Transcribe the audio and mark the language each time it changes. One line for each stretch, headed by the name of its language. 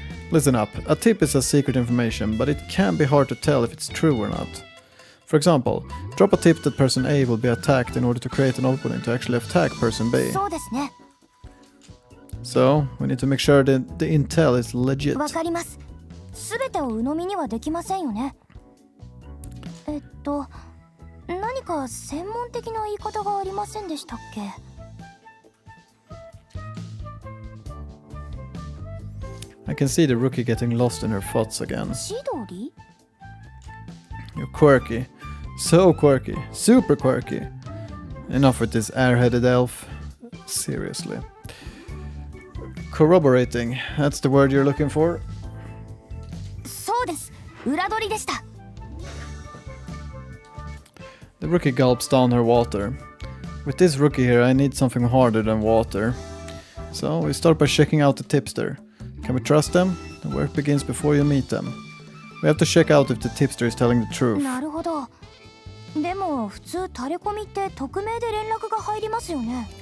English: Listen up, a tip is a secret information, but it can be hard to tell if it's true or not. For example, drop a tip that person A will be attacked in order to create an opening to actually attack person B.
Japanese: そうですね。
English: So, we need to make sure that the intel is legit.
Japanese: わかります。すべてを鵜呑みにはできませんよね。何か専門的な言い方がありませんでしたっけ？
English: I can see the rookie getting lost in her thoughts again.
Japanese: 千鳥？
English: You're quirky. So quirky. Super quirky. Enough with this airheaded elf. Seriously. Corroborating. That's the word you're looking for.
Japanese: そうです。裏取りでした。
English: The rookie gulps down her water. With this rookie here, I need something harder than water. So we start by checking out the tipster. Can we trust them? The work begins before you meet them. We have to check out if the tipster is telling the truth.
Japanese: なるほど。でも普通タレコミって匿名で連絡が入りますよね。